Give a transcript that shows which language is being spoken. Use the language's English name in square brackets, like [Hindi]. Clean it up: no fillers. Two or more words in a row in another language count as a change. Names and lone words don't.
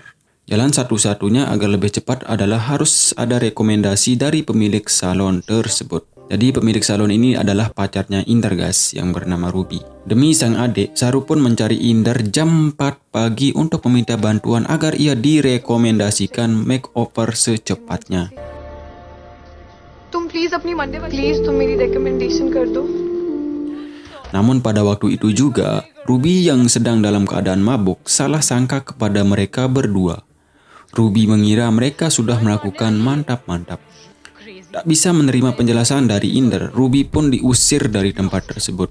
[Indonesian] Jalan satu-satunya agar lebih cepat adalah harus ada rekomendasi dari pemilik salon tersebut. Jadi pemilik salon ini adalah pacarnya Inder, guys, yang bernama Ruby. Demi sang adik, Saru pun mencari Inder jam 4 pagi untuk meminta bantuan agar ia direkomendasikan makeover secepatnya. [Hindi] तुम मेरी recommendation कर दो. [Indonesian] Namun pada waktu itu juga, Ruby yang sedang dalam keadaan mabuk salah sangka kepada mereka berdua. Ruby mengira mereka sudah melakukan mantap-mantap. Tak bisa menerima penjelasan dari Inder, Ruby pun diusir dari tempat tersebut.